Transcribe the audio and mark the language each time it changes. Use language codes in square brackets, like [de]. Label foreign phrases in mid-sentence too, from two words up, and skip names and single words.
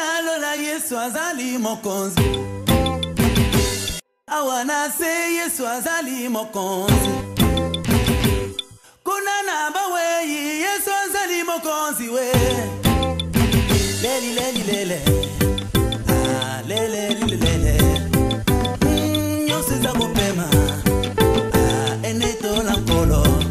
[ln] Olola Yesu azali mokonzi. [en] I wanna say [ln] Yesu azali mokonzi. Kuna namba we Yesu azali mokonzi we. Leli leli lele. Ah lele lele lele. Yose za mopema. Ah eneto la kolo.